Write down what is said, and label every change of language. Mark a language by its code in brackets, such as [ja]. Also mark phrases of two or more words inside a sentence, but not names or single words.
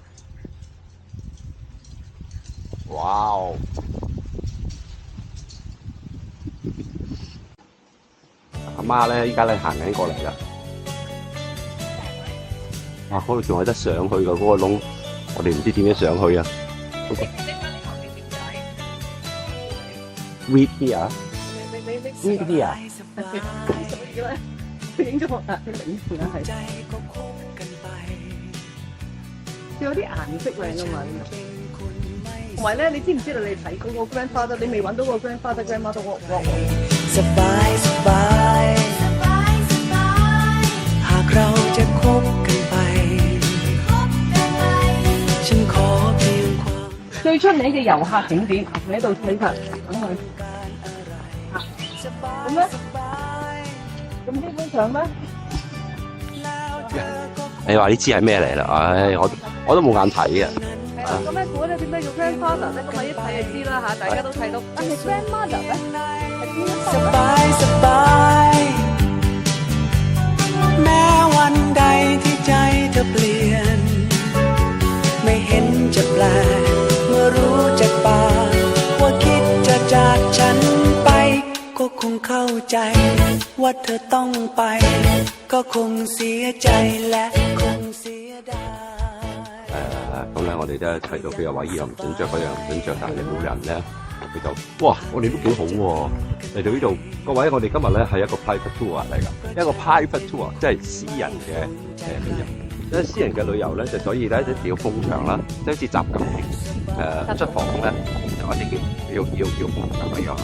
[yue] 哇！阿媽咧，依家咧行緊過嚟啦。哇！嗰度仲有得上去㗎，嗰個窿，我哋唔知點樣上去啊。 [en] Read here. Read here. [yue] 影咗我你影住啦，係。有啲顏色靚啊嘛，同埋咧，你知唔知道你睇嗰個 grandfather， 你未揾到個 [en] grandfather grandmother rock？ [th] สบายสบายหากเราจะคบกันไปฉันขอเพียงความ [yue] 最出名嘅遊客景點喺度睇法，等佢咁咧，咁基本上咧，你話呢支係咩嚟啦？唉，我都冇眼睇嘅。咁咧估咧點解叫 grandfather 咧？咁啊一睇就知啦嚇，大家都睇到。但係 grandmother 咧係邊一 [th] ส [yue] 個 [th] บายสบายแม้วันใดที่ใจเธอเปลี่ยนไม่เห็นจะแปลกเมื่อรู้จากปากว่าคิดจะจากฉันไปก็คงเข้าใจว่าเธอต้องไปก็คงเสียใจและคงเสียดาย [yue] 咁咧，我哋都提到佢又話依樣唔準着，嗰樣唔準着，但係冇人咧，佢就哇，我哋都幾好喎！嚟到呢度，各位，我哋今日咧係一個 [en] private tour [yue] 嚟㗎，一個 [en] private tour [yue] 即係私人嘅旅遊。因為私人嘅旅遊咧，就所以咧一定要封場啦，即係好似習近平出訪咧，我哋要封場咁樣啊。